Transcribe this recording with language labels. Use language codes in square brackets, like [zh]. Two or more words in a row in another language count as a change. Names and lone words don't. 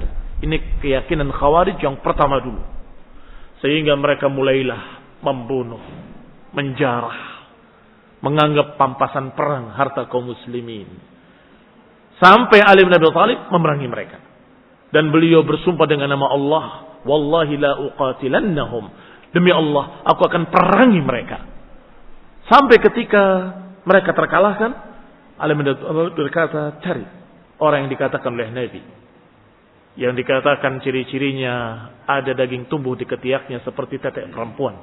[id] Ini keyakinan Khawarij yang pertama dulu. Sehingga mereka mulailah membunuh, menjarah, menganggap pampasan perang harta kaum muslimin. Sampai Ali bin Abi Thalib memerangi mereka. Dan beliau bersumpah dengan nama Allah, [ar] والله لأقاتلنهم. [id] Demi Allah, aku akan perangi mereka. Sampai ketika mereka terkalahkan, Ali bin Abi Thalib berkata, cari orang yang dikatakan oleh Nabi, yang dikatakan ciri-cirinya ada daging tumbuh di ketiaknya seperti tetek perempuan.